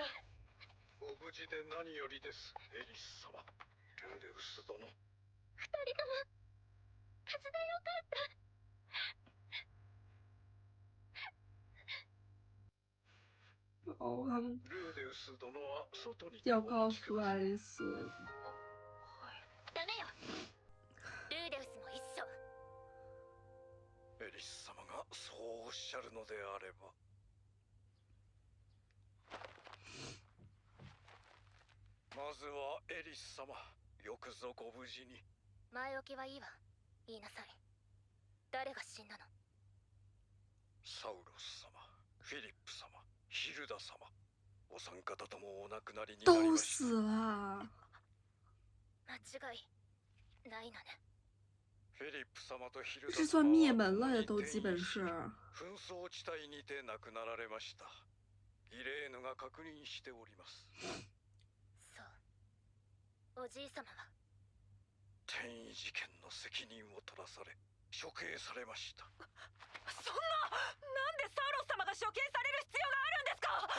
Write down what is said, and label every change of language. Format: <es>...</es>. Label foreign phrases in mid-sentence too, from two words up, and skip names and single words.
<ja>ご無事で何よりです、エリス様。ルーデウス殿。二人とも無事でよかった。</ja> <zh>哦，他们</zh> <ja>ルーデウス殿は外に</ja> <zh>要告诉爱丽丝，</zh> <ja>ダメよ。ルーデウスも一緒。エリス様がそうおっしゃるのであれば。まずはエリス様、よくぞご無事に。前置きはいいわ。言いなさい。誰が死んだの？サウロス様、フィリップ様、ヒルダ様、お三方ともお亡くなりになり</ja> <zh>都</zh> <ja>ました。</ja> <zh>死了。</zh> <ja>間違いないのね。フィリップ様とヒルダ</ja> <zh>这</zh> <ja>様</ja> <zh>算灭門了</zh> <ja>は</ja> <zh>呀，都基本是。</zh> <ja>紛争地帯にて亡くなられました。イレーヌが確認しております。そう。おじい様は転移事件の責任を取らされ処刑されました。そんな、なんでサウロス様が処刑される必要があるんですか。</ja>